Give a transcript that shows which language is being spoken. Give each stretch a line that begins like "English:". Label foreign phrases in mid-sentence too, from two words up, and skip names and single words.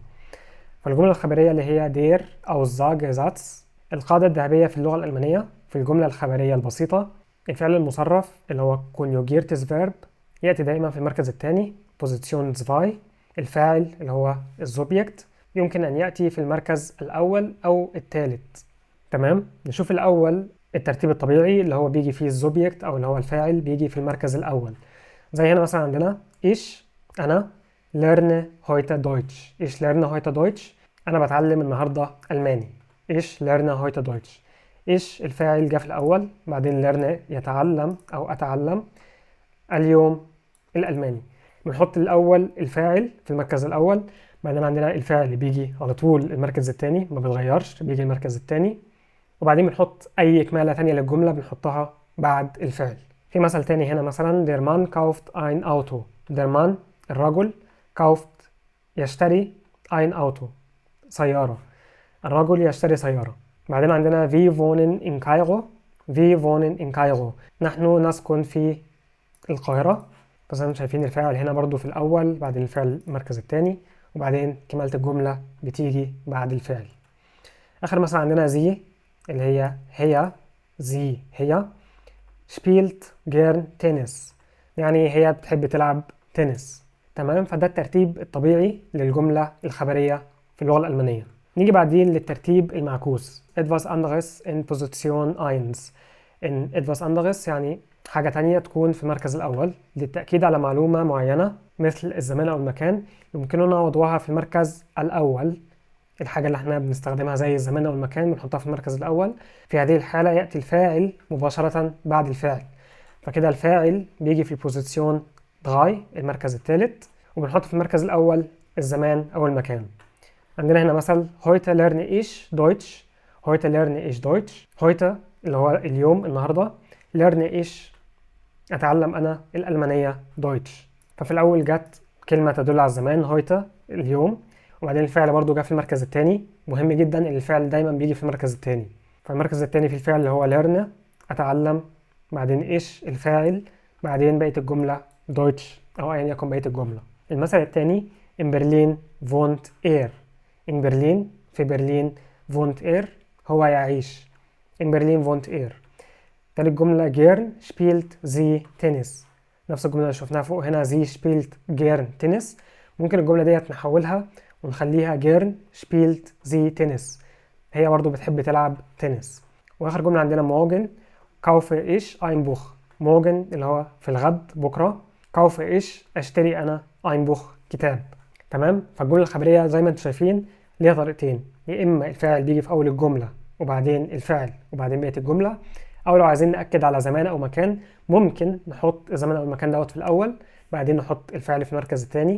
Arabic: فالجمله الخبريه اللي هي دير او زاج زاتس، القاعده الذهبيه في اللغه الالمانيه في الجمله الخبريه البسيطه، الفعل المصرف اللي هو
English: conjugates verb
Arabic: يأتي دائما في المركز الثاني position 2. الفاعل اللي هو الزوبجكت يمكن أن يأتي في المركز الأول أو الثالث. تمام؟ نشوف الأول الترتيب الطبيعي اللي هو بيجي فيه الزوبجكت أو اللي هو الفاعل بيجي في المركز الأول. زي هنا مثلا عندنا إيش أنا
German: lerne heute Deutsch. إيش lerne heute Deutsch؟
Arabic: أنا بتعلم النهاردة ألماني.
German: إيش lerne heute Deutsch؟
Arabic: إيش الفاعل جاء في الأول، بعدين ليرن يتعلم أو أتعلم اليوم الألماني. بنحط الأول الفاعل في المركز الأول، بعدين عندنا الفاعل اللي بيجي على طول المركز الثاني ما بيتغيرش، بيجي المركز الثاني. وبعدين بنحط أي إكمالة ثانية للجملة بنحطها بعد الفعل. في مثل تاني هنا مثلا
German: der Mann kauft ein Auto. der Mann
Arabic: الرجل، kauft يشتري
German: ein Auto
Arabic: سيارة، الرجل يشتري سيارة.
German: بعدين عندنا wir wohnen in Kairo. wir wohnen in Kairo
Arabic: نحن نسكن في القاهرة. بس انتم شايفين الفاعل هنا برضو في الأول، بعدين الفعل المركز الثاني، وبعدين كمالة الجملة بتيجي بعد الفعل. آخر مثلا عندنا زي اللي هي زي هي
German: spielt gern Tennis،
Arabic: يعني هي بتحب تلعب تنس. تمام؟ فده الترتيب الطبيعي للجملة الخبرية في اللغة الألمانية. نيجي بعدين للترتيب المعكوس
German: etwas anderes in Position 1. in etwas anderes
Arabic: يعني حاجة تانية تكون في المركز الأول للتأكيد على معلومة معينة مثل الزمان أو المكان، يمكننا وضعها في المركز الأول. الحاجة اللي احنا بنستخدمها زي الزمان أو المكان بنحطها في المركز الأول. في هذه الحالة يأتي الفاعل مباشرة بعد الفعل، فكده الفاعل بيجي في بوزيسيون 3 المركز الثالث، وبنحط في المركز الأول الزمان أو المكان. عندنا هنا مثل
German: heute lerne ich Deutsch. heute lerne ich Deutsch.
Arabic: heute اللي هو اليوم النهاردة،
German: lerne ich
Arabic: أتعلم أنا الألمانية Deutsch. ففي الأول جت كلمة تدل على الزمان heute اليوم، وبعدين الفعل برضو جه في المركز الثاني. مهم جدا ان الفعل دايما بيجي في المركز الثاني. فالمركز الثاني في الفعل اللي هو lernen اتعلم، بعدين ايش الفاعل، بعدين بقية الجملة دويتش او ايا يكن بقية الجملة. المثل الثاني
German: in Berlin wohnt er. in Berlin
Arabic: في برلين
German: wohnt er
Arabic: هو يعيش.
German: in Berlin wohnt er.
Arabic: تالت جملة
German: gern spielt sie Tennis.
Arabic: نفس الجملة اللي شفناها فوق هنا
German: sie spielt gern Tennis.
Arabic: ممكن الجملة ديت نحولها ونخليها
German: gern spielt sie Tennis.
Arabic: هي برضو بتحب تلعب تنس. واخر جملة عندنا
German: morgen kaufe ich ein Buch.
Arabic: morgen اللي هو في الغد بكرة،
German: kaufe ich
Arabic: اشتري انا
German: ein Buch
Arabic: كتاب. تمام. فالجملة الخبرية زي ما انتم شايفين ليها طريقتين، يا اما الفاعل بيجي في اول الجملة وبعدين الفعل وبعدين بقية الجملة، او لو عايزين نأكد على زمان او مكان ممكن نحط الزمان او المكان دوت في الاول بعدين نحط الفعل في المركز الثاني.